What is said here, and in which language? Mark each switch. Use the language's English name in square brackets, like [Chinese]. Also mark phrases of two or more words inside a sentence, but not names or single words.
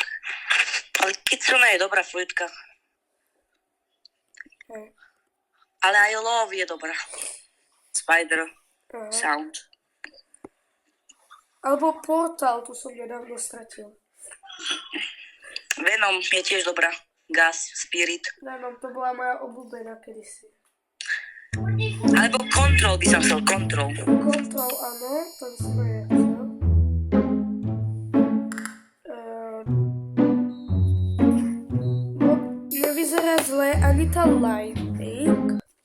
[Slovak] Ale Kitsune je dobrá fruitka. Hej. Ale aj Love je dobrá. Spider. Aha. Sound. Alebo Portal, tu som nedávno stratil. Venom je tiež dobrá. Gas, Spirit. Venom, to bola moja obľúbená kedysi. Alebo Control by som chcel. Control. Control, áno, to by som aj ja chcel. No, nevyzerá zle ani tá Lightning.